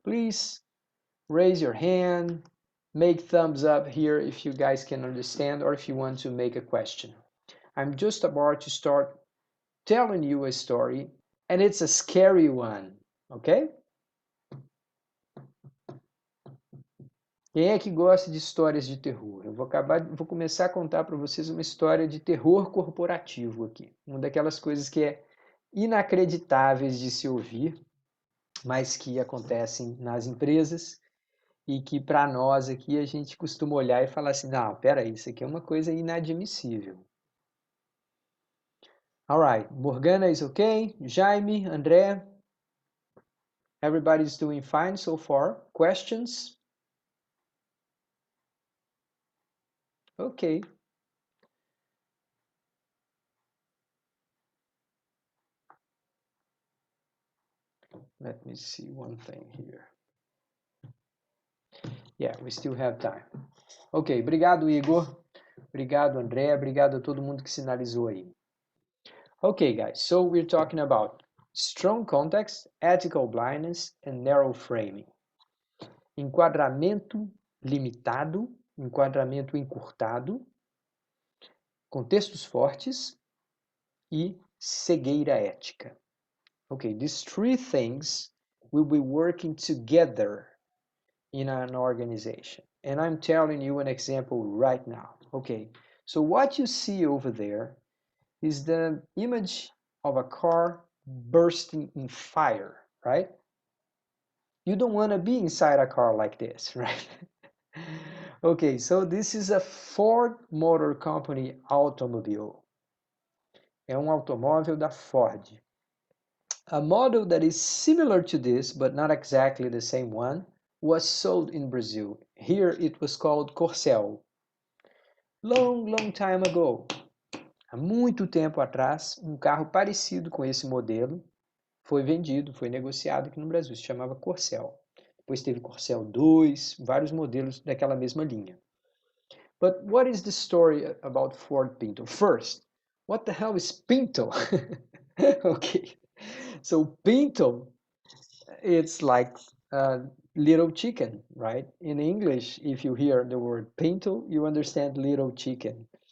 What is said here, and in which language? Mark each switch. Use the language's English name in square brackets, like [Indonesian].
[English] Please raise your hand, make thumbs up here if you guys can understand or if you want to make a question. I'm just about to start telling you a story and it's a scary one, okay? [Portuguese] Quem é que gosta de histórias de terror? Eu vou começar a contar para vocês uma história de terror corporativo aqui. Uma daquelas coisas que é inacreditáveis de se ouvir, mas que acontecem nas empresas e que para nós aqui a gente costuma olhar e falar assim, não, peraí, isso aqui é uma coisa inadmissível. [English] All right, Morgana is okay, Jaime, André, everybody's doing fine so far. Questions? Okay. Let me see one thing here. Yeah, we still have time. Ok, [Portuguese] obrigado, Igor. Obrigado, André. Obrigado a todo mundo que sinalizou aí. [English] Okay, guys, so we're talking about strong context, ethical blindness, and narrow framing. [Portuguese] Enquadramento limitado, enquadramento encurtado, contextos fortes e cegueira ética. [English] Okay, these three things will be working together in an organization. And I'm telling you an example right now. Okay, so what you see over there is the image of a car bursting in fire, right? You don't want to be inside a car like this, right? Okay, so this is a Ford Motor Company automobile. [Portuguese] é um automóvel da Ford. [English] A model that is similar to this, but not exactly the same one, was sold in Brazil. Here it was called Corcel. Long time ago. [Portuguese] Há muito tempo atrás, um carro parecido com esse modelo foi vendido, foi negociado aqui no Brasil. Se chamava Corcel. Depois teve Corcel 2, vários modelos daquela mesma linha. [English] But what is the story about Ford Pinto? First, what the hell is Pinto? Okay, so Pinto, it's like a little chicken, right? In English, if you hear the word Pinto, you understand little chicken.